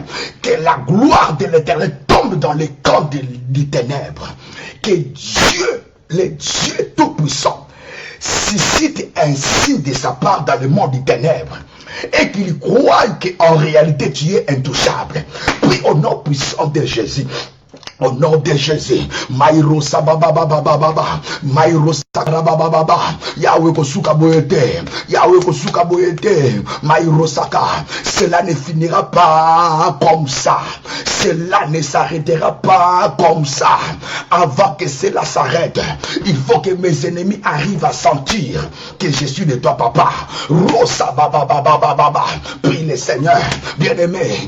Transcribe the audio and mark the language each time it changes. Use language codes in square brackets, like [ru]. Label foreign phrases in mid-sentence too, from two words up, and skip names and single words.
[fr] Que la gloire de l'Éternel tombe dans les camps des ténèbres. Que Dieu, le Dieu Tout-Puissant, suscite un signe de sa part dans le monde des ténèbres. Et qu'il croie qu'en réalité tu es intouchable. Prie au nom puissant de Jésus. Au nom de Jésus, Maïro Sabababababa, Maïro Sakrabababa, Yahweh Kosuka Boyete, Yahweh Kosuka Boyete, Maïro Saka. Cela ne finira pas comme ça. Cela ne s'arrêtera pas comme ça. Avant que cela s'arrête, il faut que mes ennemis arrivent à sentir que je suis de toi, papa. Rosa Bababababa, prie le Seigneur, bien-aimé.